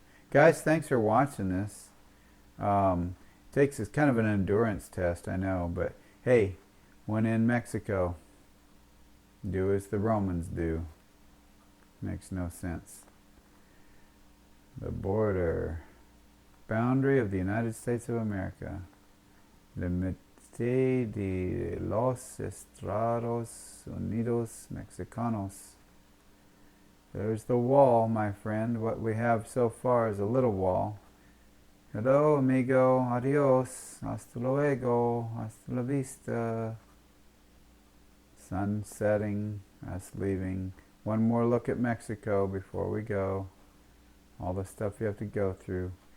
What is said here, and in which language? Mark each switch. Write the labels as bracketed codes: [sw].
[en] Guys, thanks for watching this. It's kind of an endurance test, I know, but hey, when in Mexico, do as the Romans do. Makes no sense. The border. Boundary of the United States of America. [es] Límite de los Estados Unidos Mexicanos. [en] There's the wall, my friend. What we have so far is a little wall. Hello, [es] amigo. Adios. Hasta luego. Hasta la vista. [en] Sun setting. Us leaving. One more look at Mexico before we go. All the stuff you have to go through.